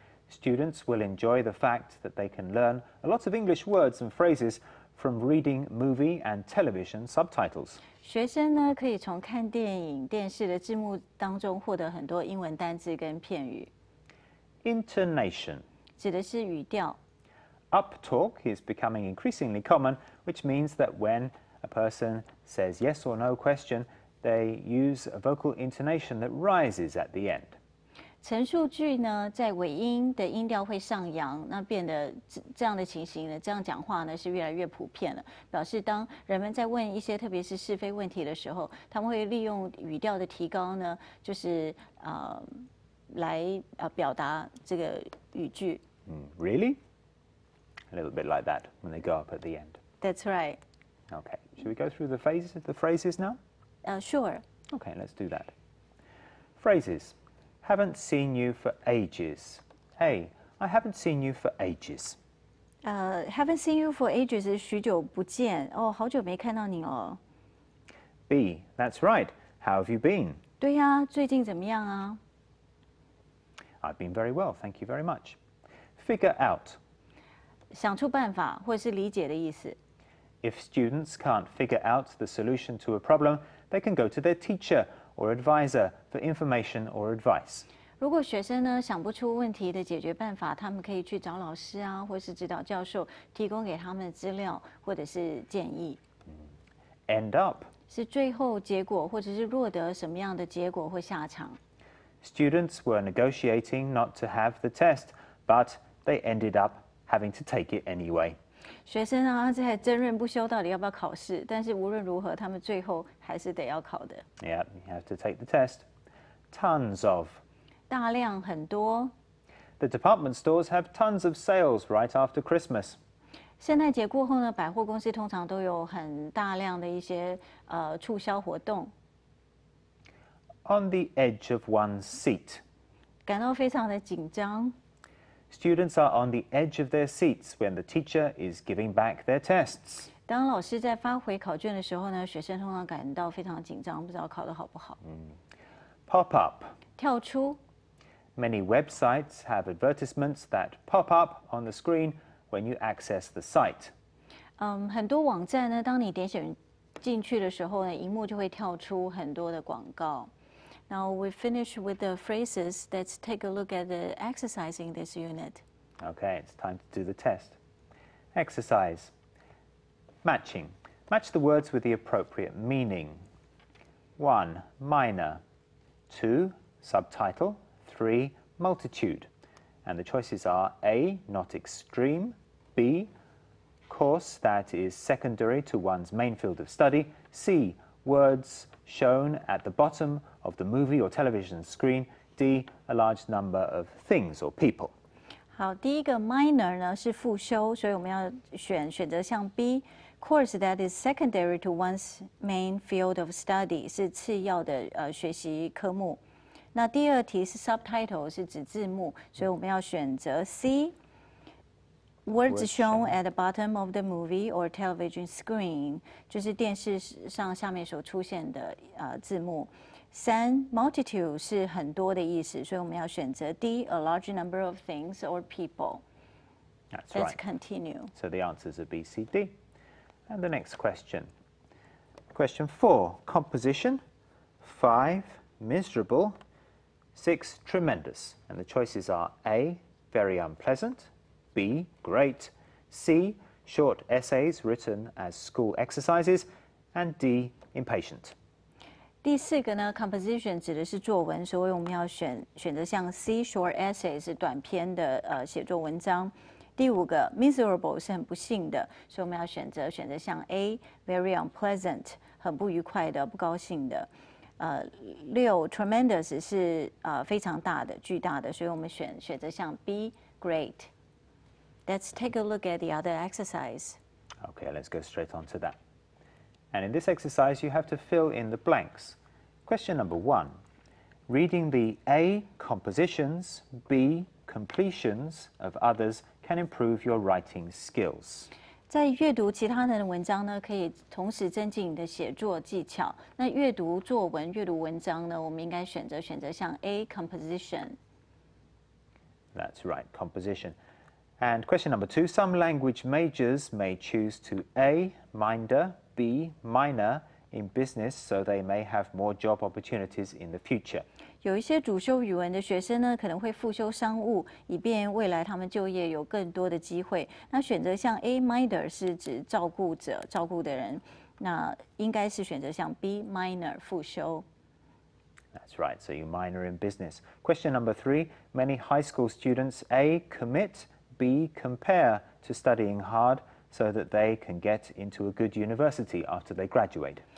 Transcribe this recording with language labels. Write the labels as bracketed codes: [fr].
[en] Students will enjoy the fact that they can learn a lot of English words and phrases from reading movie and television subtitles. [zh] 学生呢可以从看电影、电视的字幕当中获得很多英文单字跟片语。 [en] Intonation. [zh] 指的是语调。 [en] Uptalk is becoming increasingly common, which means that when a person says yes or no question, they use a vocal intonation that rises at the end. [zh] 陈述句呢，在尾音的音调会上扬，那变得这样的情形呢，这样讲话呢是越来越普遍了。表示当人们在问一些特别是是非问题的时候，他们会利用语调的提高呢，就是来表达这个语句。 [en] Really? A little bit like that when they go up at the end. That's right. Okay. Should we go through the phrases now? Sure. Okay, let's do that. Phrases. Haven't seen you for ages. A. I haven't seen you for ages. Haven't seen you for ages [zh] 是许久不见哦，好久没看到你了。 [en] B. That's right. How have you been? [zh] 对呀，最近怎么样啊？ [en] I've been very well, thank you very much. Figure out. [zh] 想出办法或是理解的意思。 [en] If students can't figure out the solution to a problem, they can go to their teacher or advisor for information or advice. [zh] 如果学生呢想不出问题的解决办法，他们可以去找老师啊，或是指导教授，提供给他们资料或者是建议。 [en] End up. [zh] 是最后结果，或者是落得什么样的结果或下场。 [en] Students were negotiating not to have the test, but they ended up having to take it anyway. [zh] 学生啊在争论不休，到底要不要考试？但是无论如何，他们最后还是得要考的。 [en] Yeah, you have to take the test. Tons of. [zh] 大量很多。 [en] The department stores have tons of sales right after Christmas. [zh] 圣诞节过后呢，百货公司通常都有很大量的一些促销活动。 [en] On the edge of one's seat. [zh] 感到非常的紧张。 [en] Students are on the edge of their seats when the teacher is giving back their tests. [zh] 当老师在发回考卷的时候呢，学生通常感到非常紧张，不知道考得好不好。 [en] Pop up. [zh] 跳出。 [en] Many websites have advertisements that pop up on the screen when you access the site. [zh] 很多网站呢，当你点选进去的时候呢，荧幕就会跳出很多的广告。 [en] Now we finish with the phrases. Let's take a look at the exercise in this unit. Okay, it's time to do the test. Exercise. Matching. Match the words with the appropriate meaning. 1. Minor. 2. Subtitle. 3. Multitude. And the choices are A. Not extreme. B. Course that is secondary to one's main field of study. C. Words shown at the bottom of the movie or television screen. D. A large number of things or people. [zh] 好，第一个 minor 呢是复修，所以我们要选择项 B。 [en] Course that is secondary to one's main field of study [zh] 是次要的学习科目。那第二题是 subtitle 是指字幕，所以我们要选择 C。 [en] Words shown at the bottom of the movie or television screen [zh] 就是电视上下面所出现的字幕。 3 multitude 是很多的意思，所以我们要选择 [en] D a large number of things or people. That's Let's right. continue. So the answers are B, C, D. And the next question. Question 4. Composition. 5. Miserable. 6. Tremendous. And the choices are A. Very unpleasant. B. Great. C. Short essays written as school exercises. And D. Impatient. [zh] 第4个呢 ，composition 指的是作文，所以我们要选择像 [en] C short essay [zh] 是短篇的写作文章。第5个 miserable 是很不幸的，所以我们要选择像 [en] A very unpleasant [zh] 很不愉快的、不高兴的。 6 tremendous 是非常大的、巨大的，所以我们选择像 [en] B great。 Let's take a look at the other exercise. Okay, let's go straight on to that. And in this exercise, you have to fill in the blanks. Question number 1. Reading the A compositions, B completions of others can improve your writing skills. [zh] 在阅读其他人的文章呢，可以同时增进你的写作技巧。那阅读作文、阅读文章呢，我们应该选择像 A composition. [en] That's right, composition. And question number 2. Some language majors may choose to A minor, B minor in business, so they may have more job opportunities in the future. [zh] 有一些主修语文的学生呢，可能会复修商务，以便未来他们就业有更多的机会。那选择像 A minor 是指照顾者、照顾的人，那应该是选择像 B minor 复修。 [en] That's right, so you minor in business. Question number 3. Many high school students A commit, B compare to studying hard, so that they can get into a good university after they graduate.